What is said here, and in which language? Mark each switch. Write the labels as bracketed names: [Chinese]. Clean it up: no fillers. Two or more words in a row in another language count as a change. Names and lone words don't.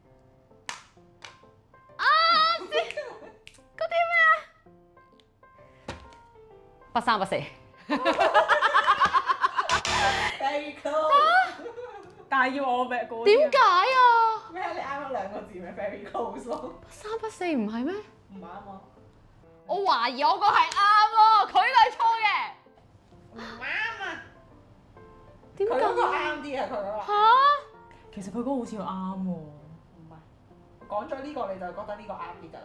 [Cantonese] 嗰啲咩啊？不三不四。 [English] Very close。 [Cantonese] 但係要我咩估？點解啊？咩？你啱啱兩個字咪 [English] very close [Cantonese] 咯？不三不四唔係咩？唔啱啊！我懷疑我個係啱咯，佢都係錯嘅。唔啱啊！點解？佢嗰個啱啲啊！佢嗰個。嚇？其實佢嗰個好似啱喎。唔係，講咗呢個你就覺得呢個啱啲㗎啦。